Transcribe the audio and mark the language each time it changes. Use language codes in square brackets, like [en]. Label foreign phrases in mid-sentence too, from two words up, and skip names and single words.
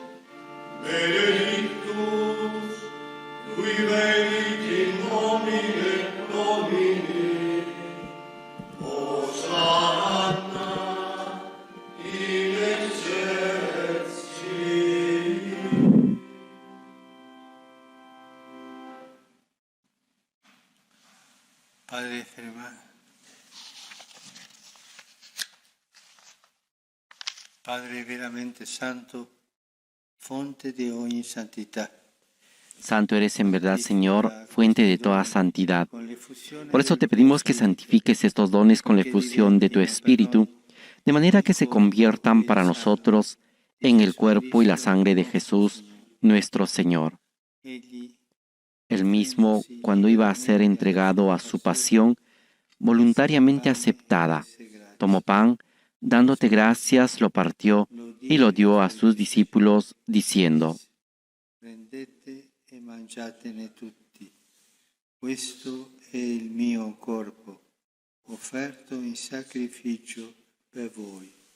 [la] benedictus, qui venit in nomine Domini, Hosanna in excelsis. [it] Padre ferma. Padre veramente santo, fonte de ogni santità. [es] Santo eres en verdad, Señor, fuente de toda santidad. [it] Con l'effusione [es] Por eso te pedimos que santifiques estos dones con la efusión de tu Espíritu, de manera que se conviertan para nosotros en el cuerpo y la sangre de Jesús, nuestro Señor. [it] egli [es] Él mismo, cuando iba a ser entregado a su pasión, voluntariamente aceptada, tomó pan, dándote gracias, lo partió y lo dio a sus discípulos, diciendo: [it] prendete e mangiatene tutti. Questo è il mio corpo, offerto in sacrificio per voi.